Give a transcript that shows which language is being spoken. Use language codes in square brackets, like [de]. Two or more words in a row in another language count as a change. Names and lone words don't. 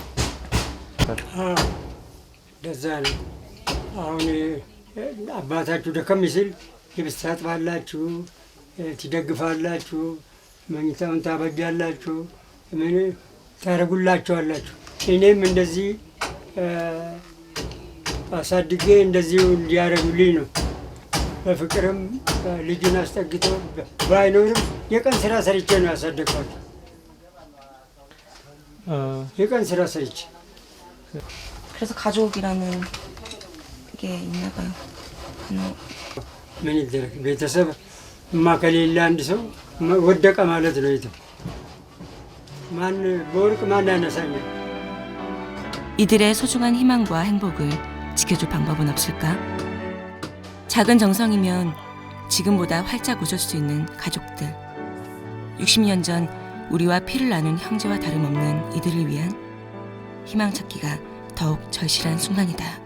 [am] ለዛ ነው አሁን አባታችሁ ደከም ሲል ልብስ ታጥባላችሁ፣ ትደግፋላችሁ፣ መኝታውን ታበጃላችሁ፣ ምን ታረጉላችኋላችሁ። እኔም እንደዚህ አሳድጌ እንደዚሁ እንዲያረጉልኝ ነው። በፍቅርም ልጅን አስጠግቶ ባይኖርም የቀን ስራ ሰርቼ ነው ያሳደግኳቸው። የቀን ስራ ሰርቼ [ko] 그래서 가족이라는 게 있나 봐요. [am] ምን ይደረግ ቤተሰብ ከሌለ አንድ ሰው ወደቀ ማለት ነው። ማን በወርቅ ማን ያነሳኛል? [ko] 이들의 소중한 희망과 행복을 지켜줄 방법은 없을까? 작은 정성이면 지금보다 활짝 웃을 수 있는 가족들. 60년 전 우리와 피를 나눈 형제와 다름없는 이들을 위한 희망 찾기가 더욱 절실한 순간이다.